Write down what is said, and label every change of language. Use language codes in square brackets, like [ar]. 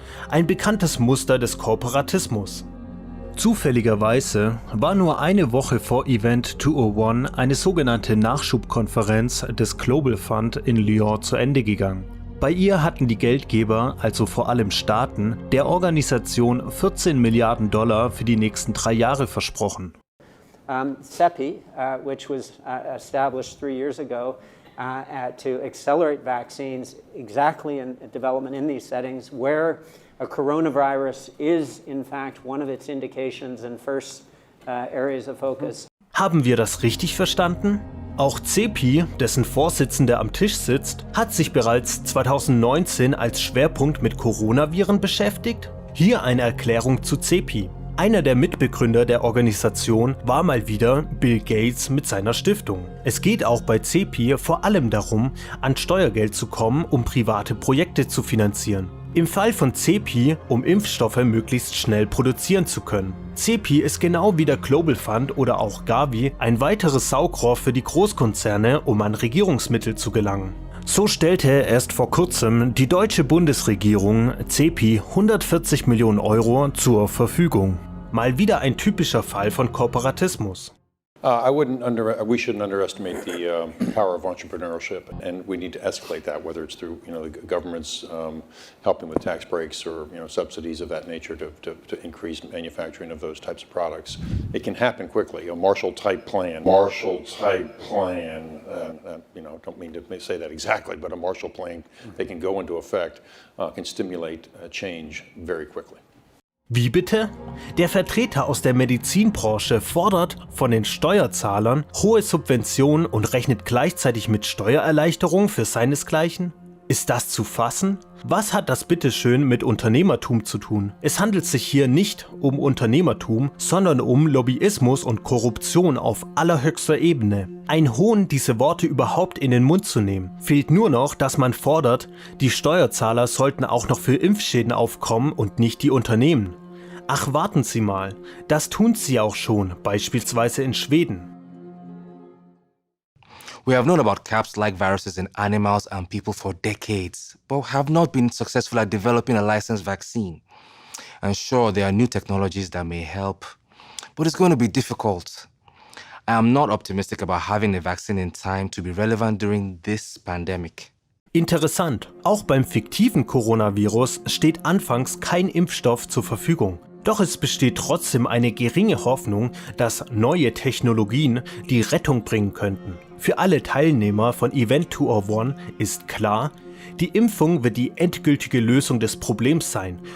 [de] Ein bekanntes Muster des Korporatismus. Zufälligerweise war nur eine Woche vor Event 201 eine sogenannte Nachschubkonferenz des Global Fund in Lyon zu Ende gegangen. Bei ihr hatten die Geldgeber, also vor allem Staaten, der Organisation 14 Milliarden Dollar für die nächsten 3 Jahre versprochen. [en] CEPI, which was established 3 years ago to accelerate vaccines exactly in development in these settings where a coronavirus is in fact one of its indications and first areas of focus. [de] Haben wir das richtig verstanden? Auch CEPI, dessen Vorsitzender am Tisch sitzt, hat sich bereits 2019 als Schwerpunkt mit Coronaviren beschäftigt. Hier eine Erklärung zu CEPI. Einer der Mitbegründer der Organisation war mal wieder Bill Gates mit seiner Stiftung. Es geht auch bei CEPI vor allem darum, an Steuergeld zu kommen, um private Projekte zu finanzieren. Im Fall von CEPI, um Impfstoffe möglichst schnell produzieren zu können. CEPI ist genau wie der Global Fund oder auch Gavi ein weiteres Saugrohr für die Großkonzerne, um an Regierungsmittel zu gelangen. So stellte erst vor kurzem die deutsche Bundesregierung CEPI 140 Millionen Euro zur Verfügung. Mal wieder ein typischer Fall von Kooperatismus. [en] We shouldn't underestimate the power of entrepreneurship, and we need to escalate that, whether it's through the government's helping with tax breaks or subsidies of that nature to increase manufacturing of those types of products. It can happen quickly. A Marshall-type plan. Don't mean to say that exactly, but a Marshall Plan that can go into effect can stimulate change very quickly. [de] Wie bitte? Der Vertreter aus der Medizinbranche fordert von den Steuerzahlern hohe Subventionen und rechnet gleichzeitig mit Steuererleichterungen für seinesgleichen? Ist das zu fassen? Was hat das bitteschön mit Unternehmertum zu tun? Es handelt sich hier nicht um Unternehmertum, sondern um Lobbyismus und Korruption auf allerhöchster Ebene. Ein Hohn, diese Worte überhaupt in den Mund zu nehmen. Fehlt nur noch, dass man fordert, die Steuerzahler sollten auch noch für Impfschäden aufkommen und nicht die Unternehmen. Ach, warten Sie mal, das tun sie auch schon, beispielsweise in Schweden. [en] We have known about CAPS-like viruses in animals and people for decades, but have not been successful at developing a licensed vaccine. And sure, there are new technologies that may help, but it's going to be difficult. I am not optimistic about having a vaccine in time to be relevant during this pandemic. [de] Interessant, auch beim fiktiven Coronavirus steht anfangs kein Impfstoff zur Verfügung. Doch es besteht trotzdem eine geringe Hoffnung, dass neue Technologien die Rettung bringen könnten. Für alle Teilnehmer von Event 201 ist klar, die Impfung wird die endgültige Lösung des Problems sein.